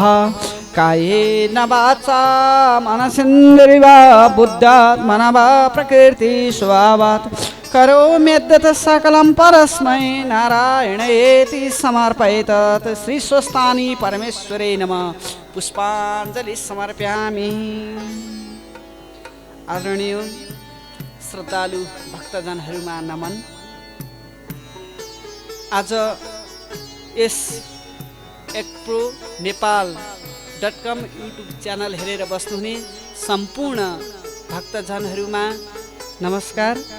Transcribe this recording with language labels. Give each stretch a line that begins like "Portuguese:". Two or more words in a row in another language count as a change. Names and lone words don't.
Sanskrit: कायेन वाचा मनसेन्द्रिया बुद्ध्यात्मना वा प्रकृति स्वभावात् करोम्यद्यत् सकलं परस्मै नारायणेति समर्पयेत्। श्री स्वस्थानी परमेश्वरे नमः। पुष्पाञ्जलि समर्पयामि।
Nepali: आदरणीय श्रद्धालु भक्तजनहरूमा नमन। आज यस एक्प्रो नेपाल.com युट्युब च्यानल हेरेर बस्नुहुने सम्पूर्ण भक्तजनहरूमा नमस्कार।